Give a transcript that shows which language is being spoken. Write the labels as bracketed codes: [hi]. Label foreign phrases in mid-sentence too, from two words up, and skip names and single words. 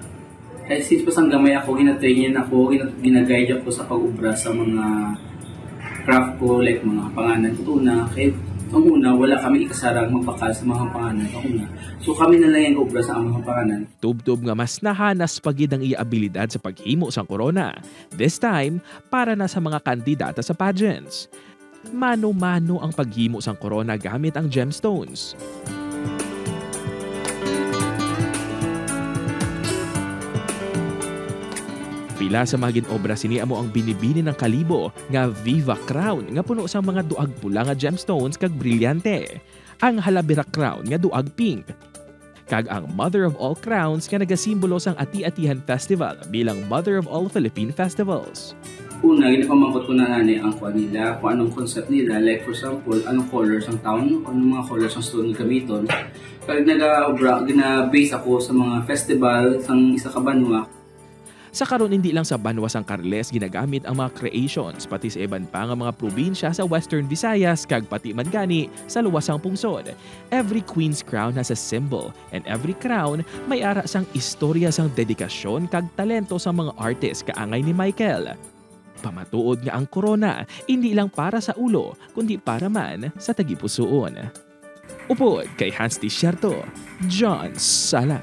[hil] Kaya since pa sang gamay ako, gina-train ako, gina-guide ako sa pag-ubra sa mga craft ko, like mga panganan ko una. Kaya ang una, wala kami ikasarang magpakal sa mga panganan ko una. So kami na lang yung ubra sa mga panganan. Tubtob nga mas nahanas pagid ang iya abilidad sa paghimo sang corona. [en] This time, [hil] para na sa mga kandidata sa pageants. Mano-mano ang paghimo sang corona gamit ang gemstones. Pila sa magin obra sini amo ang binibini ng kalibo nga Viva Crown nga puno sa mga duag pula nga gemstones kag brilyante. Ang Halabira Crown nga duag pink. Kag ang Mother of All Crowns nga nagasimbolo sang Ati-Atihan Festival bilang [en] Mother of All Philippine Festivals. [hil] Una, ginapamangkot ko na nani ang kuha nila, kung anong concept nila, [en] like for example, [hil] anong colors ang town, anong mga colors ang stone gamiton. Kag nag-obra, gina-base ako sa mga festival sang isa ka banwa. Sa karon hindi lang sa Banwas ang Carles ginagamit ang mga creations pati sa iban pa nga mga probinsya sa Western Visayas kag pati man gani sa luwasang pungsod. [en] Every queen's crown has a symbol and every crown may [hil] ara sang istorya sang dedikasyon kag talento sa mga artist kaangay ni Michael. Pamatuod nga ang corona hindi lang para sa ulo kundi para man sa tagipusoon. Upod kay Hans Desierto, John Sala.